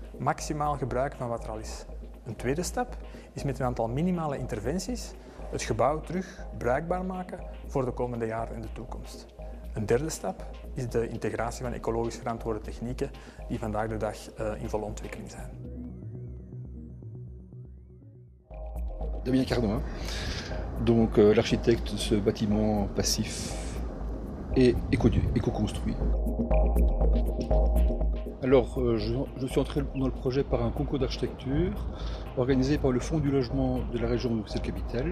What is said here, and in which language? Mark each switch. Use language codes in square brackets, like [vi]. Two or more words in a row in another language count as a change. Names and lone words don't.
[nl] Maximaal gebruiken van wat er al is. Een tweede stap is met een aantal minimale interventies het gebouw terug bruikbaar maken voor de komende jaren en de toekomst. Een derde stap is de integratie van ecologisch verantwoorde technieken die vandaag de dag in volle ontwikkeling zijn. [fr] Damien Cardin, donc l'architecte de ce bâtiment passif et éco-construit. Alors, je suis entré dans le projet par un concours d'architecture organisé par le Fonds du logement de la région de Bruxelles-Capitale.